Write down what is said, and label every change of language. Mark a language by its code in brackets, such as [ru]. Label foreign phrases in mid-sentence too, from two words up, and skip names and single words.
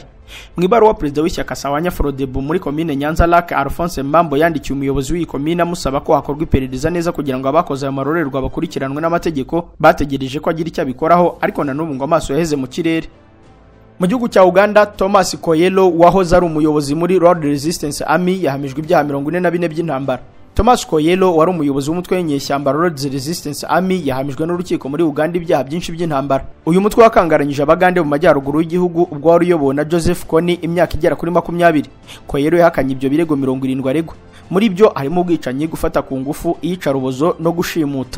[rw] Mu ibaruwa perezida w'ishyaka Sawanya Frodebu muri komine Nyanza-Lac Alphonse Mbambo yandikiye umuyobozi w'iyi komine amusaba ko hakorwa iperereza neza kugira ngo abakoze ayo marorerwa bakurikiranwe n'amategeko. Bategereje ko agira icyo abikoraho ariko na n'ubu ngo amaso yaheze mu kirere. Mu gihugu cya Uganda, Thomas Koyelo wahoze ari umuyobozi muri Lord Resistance Army yahamijwe ibyaha 44 by'intambara. Thomas Koyelo wari umuyobozi w'umutwe w'inyeshyamba Lord's Resistance Army yahamijwe n'urukiko muri Uganda ibyaha byinshi by'intambara. Uyu mutwe wakangaranyije abagande mu majyaruguru y'igihugu ubwo wari uyobowe na Joseph Kony imyaka igera kuri 20. Koyelo yahakanye ibyo birego 70 aregwa. Muri byo harimo ubwicanyi, gufata ku ngufu, iyicarubozo no gushimuta.